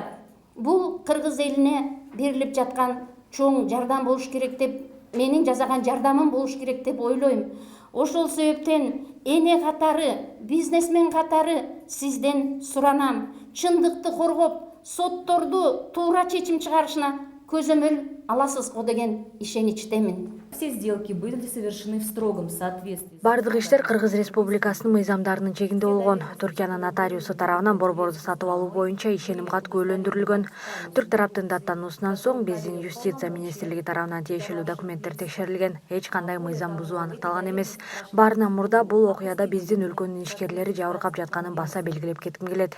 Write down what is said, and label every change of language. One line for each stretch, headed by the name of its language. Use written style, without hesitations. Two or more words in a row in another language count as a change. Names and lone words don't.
Kyrgyz: Бул кыргыз элине берилип жаткан чоң жардам болуш керек деп, менин жасаган жардамым болуш керек деп ойлойм. Ошол себептен эне катары, бизнесмен катары сизден суранам. Чындыкты коргоп, сотторду туура чечим чыгарышына көзөмөл аласыз го деген ишеничтемин.
Russian: Все сделки были совершены в строгом соответствии.
Kyrgyz: Бардык иштер Кыргыз Республикасынын мыйзамдарынын чегинде болгон. Түркиянын нотариусу тарабынан борборду сатып алуу боюнча ишеним кат күбөлөндүрүлгөн. Түрк тараптын даттануусунан соң биздин юстиция министрлиги тарабынан тиешелүү документтер текшерилген. Эч кандай мыйзам бузуу аныкталган эмес. Баарынан мурда бул окуяда биздин өлкөнүн ишкерлери жабыркап жатканын баса белгилеп кетким келет.